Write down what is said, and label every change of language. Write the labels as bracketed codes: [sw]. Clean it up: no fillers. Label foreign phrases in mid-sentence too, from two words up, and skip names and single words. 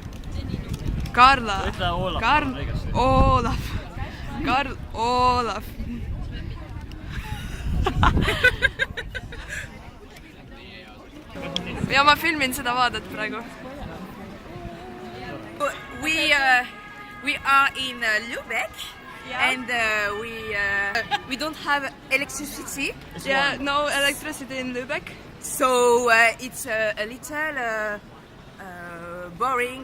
[et] Karla. Ütle Olav. Olav. Karl-Olav. Ja ma filmin seda vaadet praegu. [en] We are in Lübeck, and we don't have electricity. Yeah, no electricity in Lübeck. So it's a little boring.